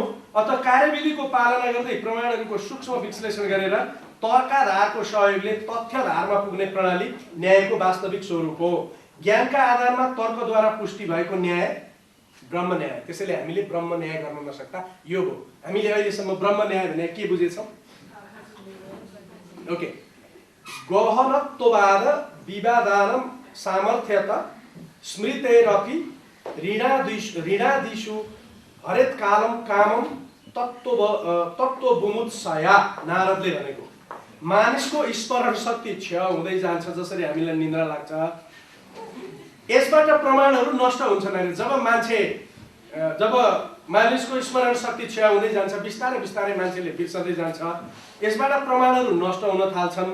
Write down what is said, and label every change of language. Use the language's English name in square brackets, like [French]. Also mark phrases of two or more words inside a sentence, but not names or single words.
[Nepali] अथवा कार्यविधिको पालना गर्दै प्रमाणहरूको सूक्ष्म विश्लेषण गरेर तर्काधारको सहयोगले तथ्यधारमा पुग्ने प्रणाली न्यायको वास्तविक स्वरूप हो। ज्ञानका आधारमा तर्कद्वारा पुष्टि भएको न्याय ब्रह्म न्याय। त्यसैले हामीले ब्रह्म न्याय गर्न नसक्दा यो हो। हामीले अहिलेसम्म ब्रह्म न्याय भने के बुझेछौँ? ओके, [Sanskrit] गहनत्ववाद विवादानम सामर्थ्यत स्मृतेरपि ऋणादिषु हरेत कालम कामम तत्त्वबुमुत्सया। [Nepali] नारदले भनेको मानिसको स्मरण शक्ति क्षय हुँदै जान्छ जसरी हामीलाई निन्द्रा लाग्छ, यसबाट प्रमाणहरू नष्ट हुन्छन् अरे। जब मानिसको स्मरण शक्ति क्षय हुँदै जान्छ, बिस्तारै बिस्तारै मान्छेले बिर्सदै जान्छ, यसबाट प्रमाणहरू नष्ट हुन थाल्छन्।